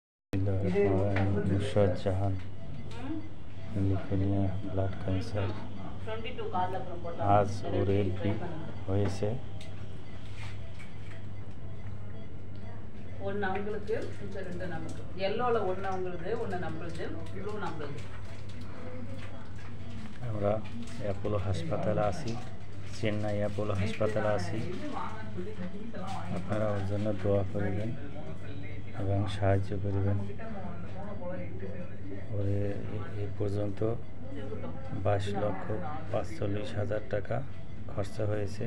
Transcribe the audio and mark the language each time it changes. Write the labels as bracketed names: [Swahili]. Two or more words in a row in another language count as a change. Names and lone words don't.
[Bangla] नुसरत जहान লিউকেমিয়া ব্লাড ক্যান্সার আজ ওর এলপি হয়েছে। [Tamil] ஒன்று அவங்களுக்கு மிச்சம் ரெண்டு நமக்கு. எல்லோவில் ஒன்று அவங்களுக்கு, ஒன்று நம்மளுது, ப்ளூ நம்மளுது। [Bangla] আমরা অ্যাপোলো হাসপাতালে আছি, চেন্নাই অ্যাপোলো হাসপাতালে আছি। আপনারা ওর জন্য দোয়া করবেন এবং সাহায্য করবেন। ওরে এই পর্যন্ত 22,45,000 টাকা খরচা হয়েছে।